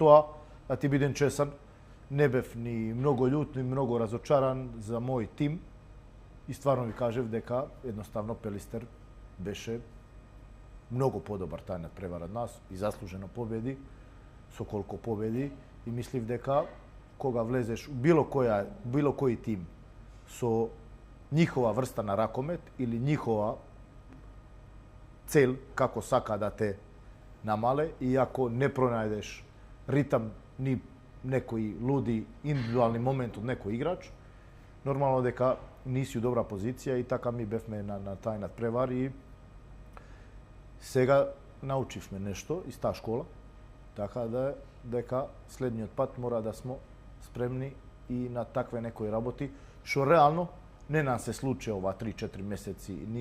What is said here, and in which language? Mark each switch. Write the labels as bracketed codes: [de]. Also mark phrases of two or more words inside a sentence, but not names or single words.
[mk] тоа, да ти бидем чесен, не бев ни многу љут, ни многу разочаран за мој тим и стварно ви кажев дека едноставно Пелистер беше многу подобар тај надпревар од нас и заслужено победи, со колку победи, и мислив дека кога влезеш било кој тим со njihova vrsta na rakomet ili njihova cel kako saka da te namale i ako ne pronajdeš ritam ni nekoj ludi individualni moment od nekoj igrač, normalno deka nisi u dobra позиција и така ми бевме на тај надпревар и сега научивме нешто из таа школа, така да дека следниот пат мора да смо спремни и на такве некои работи, што реално не нам се случи ова 3-4 месеци, ни